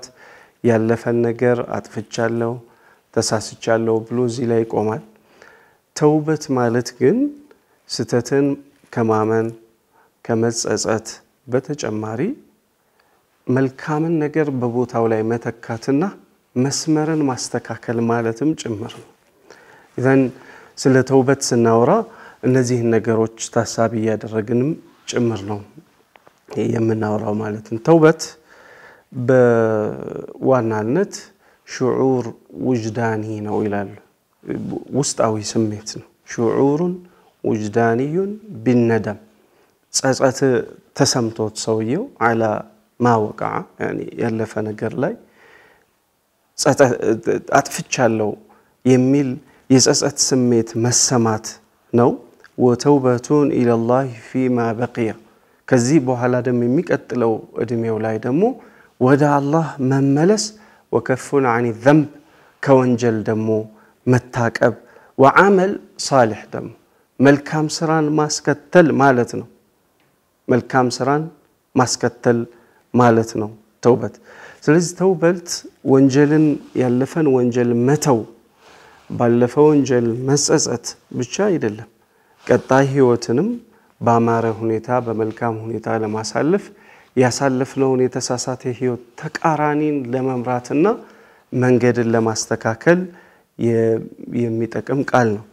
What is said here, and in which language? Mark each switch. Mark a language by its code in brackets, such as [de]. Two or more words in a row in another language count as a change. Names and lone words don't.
[am] ያለፈን ነገር አጥፍቻለሁ ተሳስቻለሁ ብሎ እዚህ ላይ ቆማል ተውበት ማለት ግን ስተትን ከማመን ከመጸጸት በተጨማሪ መልካምን ነገር በቦታው ላይ መተካትና መስመርን ማስተካከል ማለትም ጭምር ነው إذن ስለ ተውበት ስናወራ እነዚህ ነገሮች ታሳቢ ያደረግንም ጭምር ነው የምናወራው ማለት ነው ተውበት በዋናነት [ar] شعور وجداني [am] ነው ይላል ውስጣዊ ስሜት ነው [ar] شعور وجداني بالندم [am] ጸጸት ተሰምቶት ሰውየው [ar] على ما وقع يعني [am] ያለፈ ነገር ላይ አጥፍቻለሁ የሚል የጸጸት ስሜት መሰማት ነው [ar] وتوبتون الى الله فيما بقي [am] ከዚህ በኋላ ደግሞ የሚቀጥለው እድሜው ላይ ደግሞ ወደ አላህ መመለስ [ar] وكفون عن الذنب [am] ከወንጀል ደግሞ መታቀብ [ar] وعمل صالح [am] ደግሞ መልካም ስራን ማስከተል ማለት ነው መልካም ስራን ማስከተል ማለት ነው ተውበት ስለዚህ ተውበት ወንጀልን ያለፈን ወንጀል መተው ባለፈው ወንጀል መጸጸት ብቻ አይደለም ቀጣይ ህይወትንም በአማረ ሁኔታ በመልካም ሁኔታ ለማሳለፍ ያሳለፍነውን የተሳሳተ ህይወት ተቃራኒን ለመምራትና መንገድን ለማስተካከል የሚጠቅም ቃል ነው